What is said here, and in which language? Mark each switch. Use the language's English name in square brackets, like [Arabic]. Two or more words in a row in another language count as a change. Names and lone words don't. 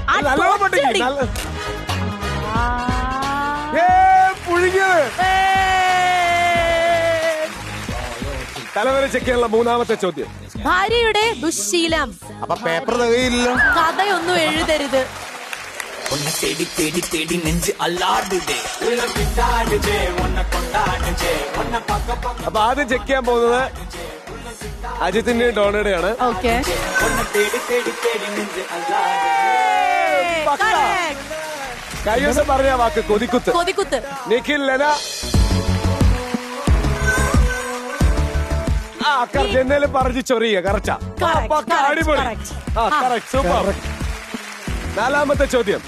[Malayalam] പുഴുങ്ങിയത് തലവരെ ചെക്ക് ചെയ്യാനുള്ള മൂന്നാമത്തെ ചോദ്യം. ഭാര്യയുടെ ദുശ്ശീലം. അപ്പൊ പേപ്പർ തികയില്ലല്ലോ. കഥയൊന്നും എഴുതരുത്. [Tamil] உன்னை தேடி தேடி தேடி நெஞ்சு அல்லாடுதே உள்ள விட்டாடுதே உன்னை கொண்டாடுதே உன்னை பக்க [Malayalam] അപ്പൊ ആദ്യം ചെക്ക് ചെയ്യാൻ പോകുന്നത് അജിത്തിന്റെയും ഡോണയുടെയാണ്. ഓക്കെ. [Tamil] உன்னை தேடி தேடி தேடி நெஞ்சு அல்லாடுதே. [Malayalam] കൈവശം പറഞ്ഞ വാക്ക് കൊതിക്കുത്ത്. കൊതിക്കുത്ത്. നിഖിൽ, ലെന. ജനല് പറഞ്ഞു ചൊറിയ. കറക്റ്റാ. അടിപൊളി. സൂപ്പർ. നാലാമത്തെ ചോദ്യം.